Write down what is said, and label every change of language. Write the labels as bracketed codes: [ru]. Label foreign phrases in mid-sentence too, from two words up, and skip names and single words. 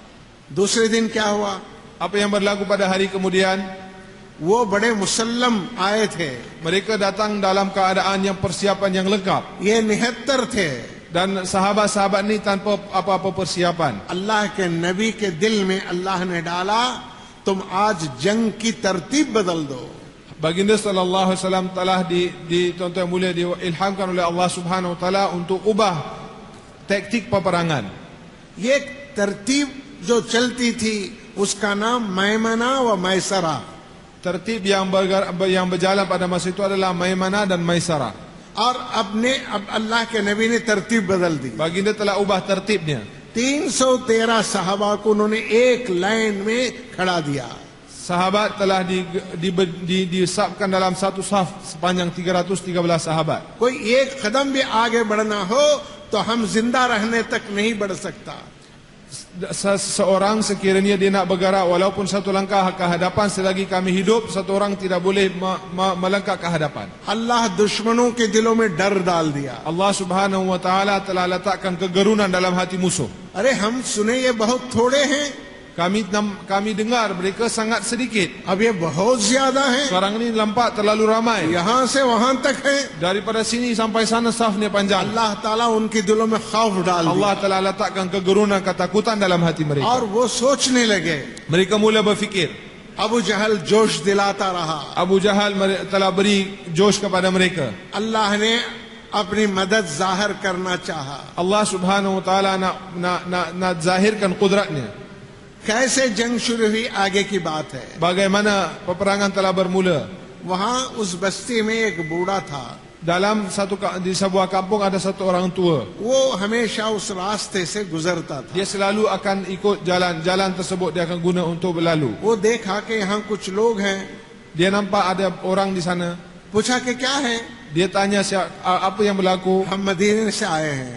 [ur] دوسرے دن کیا ہوا? [ms] Apa yang berlaku pada hari kemudian? [ur] وہ بڑے مسلّم آئے تھے, [ms] Mereka datang dalam keadaan yang persiapan yang lengkap. [ur] یہ 79 تھے. [ms] Dan sahabat-sahabat ni tanpa apa-apa persiapan. [ur] اللہ کے نبی کے دل میں اللہ نے ڈالا تم آج جنگ کی ترتیب بدل دو. [ms] Baginda [ar] صلى الله عليه وسلم [ms] telah di tuan-tuan yang mulia diilhamkan oleh Allah [ar] سبحانه وتعالى [ms] untuk ubah taktik peperangan. [ur] یہ ترتیب جو چلتی تھی اس کا نام میمنہ و میسرہ. [ms] Tertib yang berjalan pada masa itu adalah Maimanah dan Maisarah. [ur] اور اب اللہ کے نبی نے ترتیب بدل دی. [ms] Baginda telah ubah tertibnya. [ur] 313 صحابہ کو انہوں نے ایک لائن میں کھڑا دیا. [ms] Sahabat telah disabkan dalam satu saf sepanjang 313 sahabat. [ur] کوئی ایک قدم بھی آگے بڑھنا ہو تو ہم زندہ رہنے تک نہیں بڑھ سکتا. [ms] seorang sekiranya dia nak bergerak walaupun satu langkah ke hadapan, selagi kami hidup satu orang tidak boleh melangkah ke hadapan. [ur] اللہ دشمنوں کے دلوں میں ڈر ڈال دیا. [ms] Allah [ar] سبحانه وتعالى [ms] telah letakkan kegerunan dalam hati musuh. [ur] ارے ہم سنے یہ بہت تھوڑے ہیں, [ms] Kami dengar mereka sangat sedikit. [ur] اب یہ بہت زیادہ ہیں. [ms] Sekarang ini nampak terlalu ramai. [ur] یہاں سے وہاں تک ہے. [ms] Daripada sini sampai sana safnya panjang. [ur] اللہ تعالیٰ ان کے دلوں میں خوف ڈال دیا [ms] Allah telah letakkan kegerunan, ketakutan dalam hati mereka. [ur] اور وہ سوچنے لگے. [ms] Mereka mula berfikir. [ur] ابو جہل جوش دلاتا رہا. [ms] Abu Jahal telah beri josh kepada mereka. [ur] اللہ نے اپنی مدد ظاہر کرنا چاہا. [ms] Allah [ar] سبحانه وتعالى [ms] nak zahirkan kudratnya. [ur] کیسے جنگ شروع ہوئی آگے کی بات ہے. [ms] Bagaimana peperangan telah bermula. [ur] وہاں اس بستی میں ایک بوڑھا تھا. [ms] Di sebuah kampung ada satu orang tua. [ur] وہ ہمیشہ اس راستے سے گزرتا تھا. [ms] Dia selalu akan ikut jalan tersebut, dia akan guna untuk berlalu. [ur] وہ دیکھا کہ یہاں کچھ لوگ ہیں. [ms] Dia nampak ada orang di sana. [ur] پوچھا کہ کیا ہے. [ms] Dia tanya apa yang berlaku. [ur] ہم مدینے سے آئے ہیں.